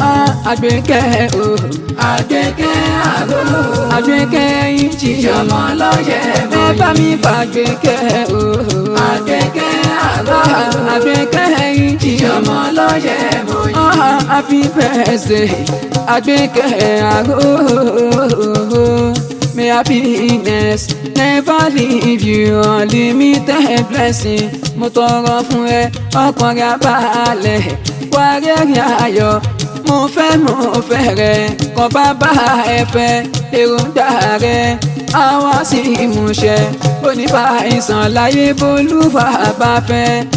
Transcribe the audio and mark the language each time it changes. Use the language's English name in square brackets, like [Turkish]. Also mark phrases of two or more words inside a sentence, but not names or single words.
[Yoruba] Ah, Àgbékẹ́ o. Àgbékẹ́ àgọ́. Àgbékẹ́ Ìjì. Ìjọmọ ló yẹ mọ́. Ẹ bá mi pa Àgbékẹ́ o. Àgbékẹ́ àgọ́. Àgbékẹ́ Ìjì. Ìjọmọ ló yẹ mọ́. [English] Ah, happy birthday, Àgbékẹ́ Àrò. May happiness never leave you. Unlimited blessing. [Yoruba] Mo tọrọ fún ẹ, ọkàn rẹ á balẹ̀. Wá rẹ́rìn ayọ̀. Mo fẹ́, mo fẹ́ rẹ. Kàn bá bá ẹ fẹ́. Èròǹgbà rẹ. a wá sí ìmúṣẹ. Onífà àìsàn láyé bólúwa bá fẹ́.